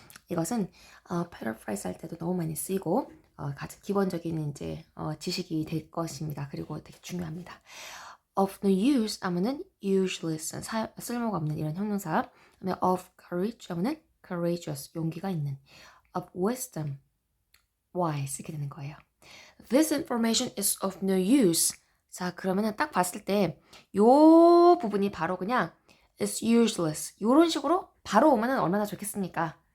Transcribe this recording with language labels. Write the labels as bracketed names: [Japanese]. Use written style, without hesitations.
[Korean] 이것은 paraphrase 할 때도 너무 많이 쓰이고 가장 기본적인 이제 지식이 될 것입니다. 그리고 되게 중요합니다. [English] of no use [Korean] 하면은 useless 쓸모가 없는 이런 형용사. 그다음에 [English] of courage [Korean] 하면은 courageous 용기가 있는. [English] of wisdom wise [Korean] 이렇게 되는 거예요. [English] This information is of no use. [Korean] 자 그러면은 딱 봤을 때 요 부분이 바로 그냥 [English] is useless [Korean] 요런 식으로 바로 오면은 얼마나 좋겠습니까?